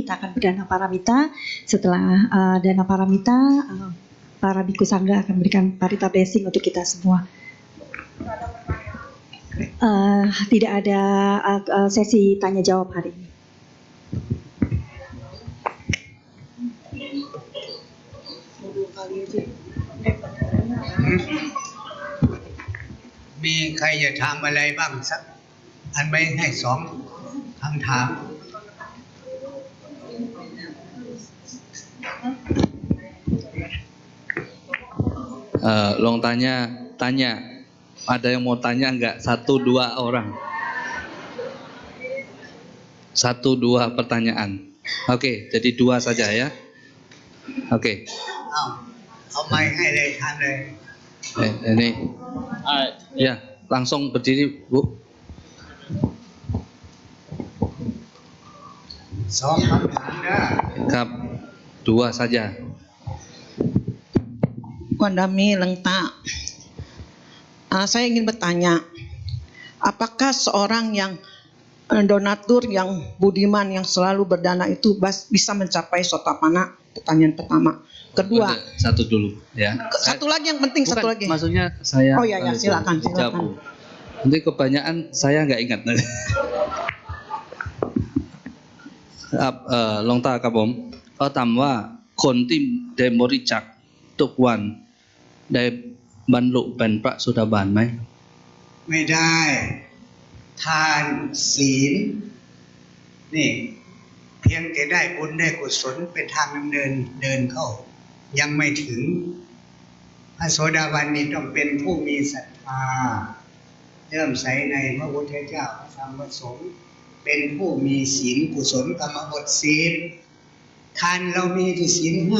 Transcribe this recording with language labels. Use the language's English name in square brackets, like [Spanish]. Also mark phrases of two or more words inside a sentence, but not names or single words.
[Indonesian] Kita akan berdana paramita. Setelah dana paramita, para biku sangga akan memberikan parita blessing untuk kita semua. Tidak ada sesi tanya jawab hari ini. [Thai] มีใครจะถามอะไรบ้างสักอันไม่ให้2 คำถาม [Indonesian] Long tanya, ada yang mau tanya enggak? 1-2 orang. 1-2 pertanyaan. Oke, jadi 2 saja ya. Oke. [Thai] เอาไม้ให้เลยถามเลย [Indonesian] Ini, ya langsung berdiri Bu. [Thai] 2 คำถามนะ [Indonesian] Kap, 2 saja. Wandami Lengta, saya ingin bertanya, apakah seorang yang donatur, yang budiman, yang selalu berdana itu bisa mencapai sotapanna? Pertanyaan pertama. Kedua, Satu dulu ya. Satu lagi yang penting, Bukan, satu lagi. Maksudnya saya. Oh iya, silakan. Nanti kebanyakan saya nggak ingat. [Thai] Long taครับผมเขาถามว่าคนที่ได้บริจาคทุกวันได้บรรลุเป็นพระโสดาบันไหม ไม่ได้ ทานศีลนี่เพียงแต่ได้บุญได้กุศลเป็นทางดำเนินเดินเข้า ยังไม่ถึงพระโสดาบันนี่ต้องเป็นผู้มีศรัทธาเริ่อมใสในพระพุทธเจ้าพระธรรมพระสงฆ์เป็นผู้มีศีลกุศลกรรมบทศีลทานเรามีที่ศีล